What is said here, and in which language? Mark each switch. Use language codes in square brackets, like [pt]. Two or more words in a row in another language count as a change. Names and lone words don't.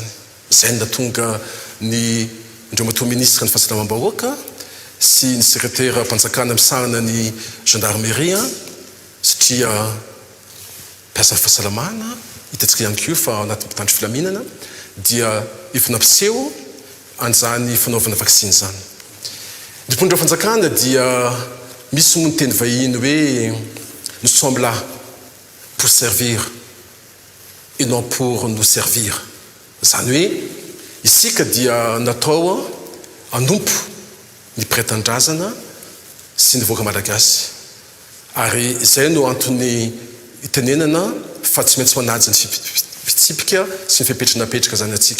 [mg] Zay no natonga ny ndreo ministre ny fahasalamam-bahoaka sy ny secrétaire mpanjakana misahana ny gendarmerie satria mpiasa fahasalamana hitantsika ihany koa fa anaty mpitandro filaminana dia efa nampiseho an'izany fanaovana vaksiny zany. Ny mpitondra fanjakana dia misy moa ny teny vahiny hoe [fr] nous sommes là pour servir et non pour nous servir. [mg] Zany hoe isika dia natao anompo ny pretan-drazana sy ny voaka malagasy. Ary izay no antony itenenana fa tsy maintsy manaja ny fitsipika sy ny fipetranapetraka zany atsika.